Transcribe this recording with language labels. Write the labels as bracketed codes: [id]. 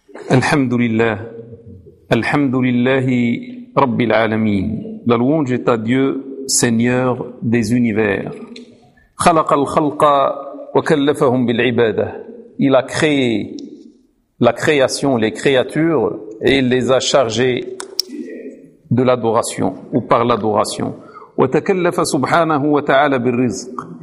[ar] الحمد لله الحمد لله رب العالمين [fr] La louange est à Dieu, Seigneur des univers. [ar] خلق الخلق وكلفهم بالعبادة. [fr] Il a créé la création, les créatures, et il les a chargées de l'adoration, ou par l'adoration. [ar] وتكلف سبحانه وتعالى بالرزق.